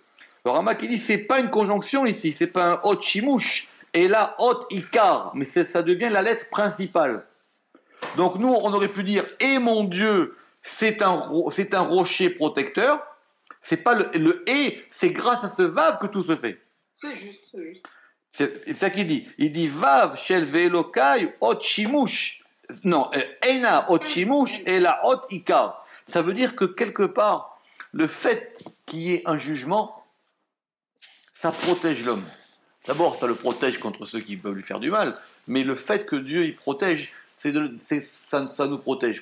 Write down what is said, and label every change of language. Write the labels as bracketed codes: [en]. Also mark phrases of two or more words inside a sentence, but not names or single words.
[fr] Le Rama qui dit, c'est pas une conjonction ici, c'est pas un [he] אות שימוש, [fr] et là, [he] אות עיקר, [fr] mais ça devient la lettre principale. Donc nous, on aurait pu dire, et mon Dieu, c'est un rocher protecteur. C'est pas le et, c'est grâce à ce vav que tout se fait. C'est juste, c'est juste. C'est ça qu'il dit. Il dit [he] וי"ו של ואלוקי אות שימוש. Non, אינה אות שימוש et la אות עיקר. [fr] Ça veut dire que quelque part, le fait qu'il y ait un jugement, ça protège l'homme. D'abord, ça le protège contre ceux qui peuvent lui faire du mal, mais le fait que Dieu il protège, ça nous protège.